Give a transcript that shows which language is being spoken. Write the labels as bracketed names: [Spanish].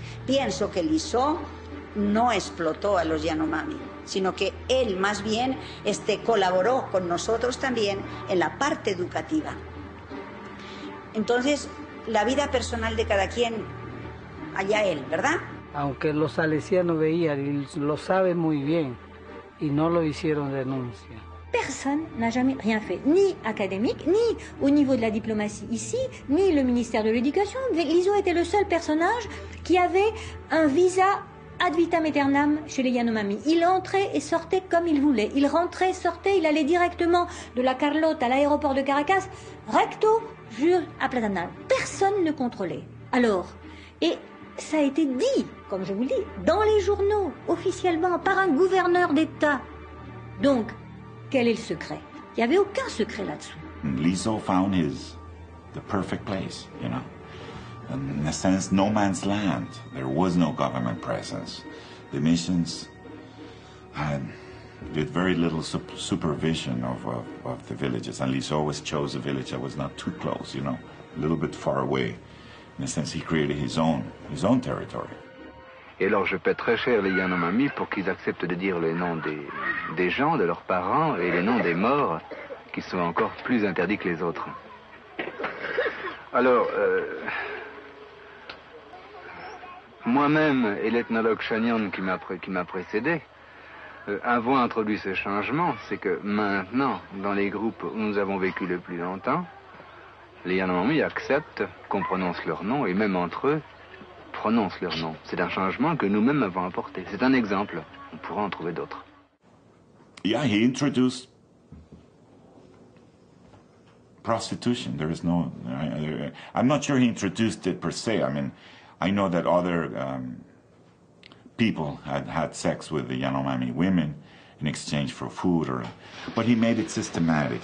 [Spanish] Pienso que Lizot no explotó a los Yanomami, sino que él más bien colaboró con nosotros también en la parte educativa. Entonces, la vida personal de cada quien, allá él, ¿verdad? Aunque los salesianos veían, y lo saben muy bien, y no lo hicieron denuncia. [French] Personne n'a jamais rien fait, ni académique, ni au niveau de la diplomatie ici, ni le ministère de l'Éducation. Lizot était le seul personnage qui avait un visa ad vitam aeternam chez les Yanomami. Il entrait et sortait comme il voulait. Il rentrait, sortait, il allait directement de la Carlotte à l'aéroport de Caracas, recto, à Platanal. Personne ne contrôlait. Alors, et ça a été dit, comme je vous le dis, dans les journaux, officiellement, par un gouverneur d'État. Donc, quel est le secret? Il n'y avait aucun secret là-dessous. [English] Lizot found the perfect place, you know. In a sense, no man's land. There was no government presence. The missions did very little supervision of the villages, and Lizot always chose a village that was not too close, you know, a little bit far away. In a sense, he created his own territory. [French] Et alors je paie très cher les Yanomami pour qu'ils acceptent de dire les noms des gens, de leurs parents, et les noms des morts, qui sont encore plus interdits que les autres. Alors, moi-même et l'ethnologue Chagnon qui m'a précédé, avons introduit ce changement, c'est que maintenant, dans les groupes où nous avons vécu le plus longtemps, les Yanomami acceptent qu'on prononce leur nom, et même entre eux, prononcent leur nom. C'est un changement que nous-mêmes avons apporté. C'est un exemple. On pourra en trouver d'autres. [English] Yeah, he introduced prostitution. There is no... I'm not sure he introduced it per se. I mean, I know that other people had sex with the Yanomami women in exchange for food, but he made it systematic.